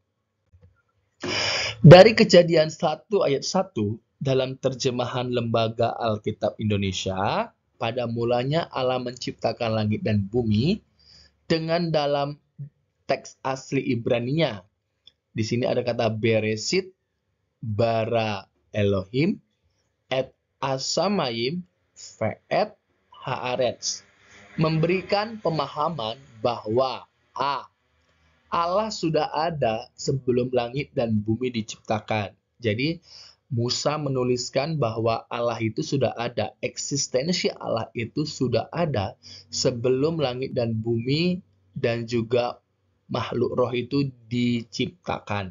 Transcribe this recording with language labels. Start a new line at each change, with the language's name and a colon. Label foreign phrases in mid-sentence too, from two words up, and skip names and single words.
Indonesian: Dari Kejadian 1 ayat 1 dalam terjemahan Lembaga Alkitab Indonesia, pada mulanya Allah menciptakan langit dan bumi, dengan dalam teks asli Ibraninya. Di sini ada kata
Hebrew: בראשית, ברא אלהים, את השמים, ואת הארץ.
Indonesian: Memberikan pemahaman bahwa Allah sudah ada sebelum langit dan bumi diciptakan. Jadi, Musa menuliskan bahwa Allah itu sudah ada, eksistensi Allah itu sudah ada sebelum langit dan bumi dan juga makhluk roh itu diciptakan.